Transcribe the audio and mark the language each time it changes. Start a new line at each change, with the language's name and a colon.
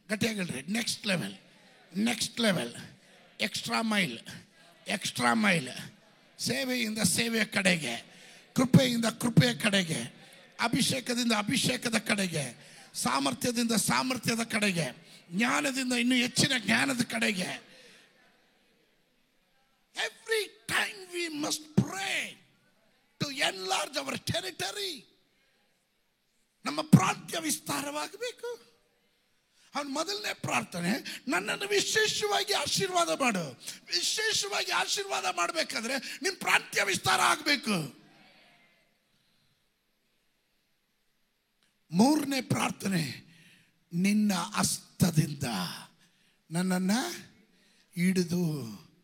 Kannada: ಗಟ್ಟಿಯಾಗಿ ಹೇಳ್ರಿ,
English: Next level, next level. Extra mile, extra mile.
Kannada: ಸೇವೆಯಿಂದ ಸೇವೆಯ ಕಡೆಗೆ, ಕೃಪೆಯಿಂದ ಕೃಪೆಯ ಕಡೆಗೆ, ಅಭಿಷೇಕದಿಂದ ಅಭಿಷೇಕದ ಕಡೆಗೆ, ಸಾಮರ್ಥ್ಯದಿಂದ ಸಾಮರ್ಥ್ಯದ ಕಡೆಗೆ, ಜ್ಞಾನದಿಂದ ಇನ್ನೂ ಹೆಚ್ಚಿನ ಜ್ಞಾನದ ಕಡೆಗೆ.
English: Every time we must pray to enlarge our territory.
Kannada: ನಮ್ಮ ಪ್ರಾಂತ್ಯ ವಿಸ್ತಾರವಾಗಬೇಕು. ಅವನ ಮೊದಲನೇ ಪ್ರಾರ್ಥನೆ, ನನ್ನನ್ನು ವಿಶೇಷವಾಗಿ ಆಶೀರ್ವಾದ ಮಾಡು. ವಿಶೇಷವಾಗಿ ಆಶೀರ್ವಾದ ಮಾಡಬೇಕಾದ್ರೆ ನಿಮ್ಮ ಪ್ರಾಂತ್ಯ ವಿಸ್ತಾರ ಆಗಬೇಕು. ಮೂರನೇ ಪ್ರಾರ್ಥನೆ, ನಿನ್ನ ಹಸ್ತದಿಂದ ನನ್ನನ್ನು ಹಿಡಿದು.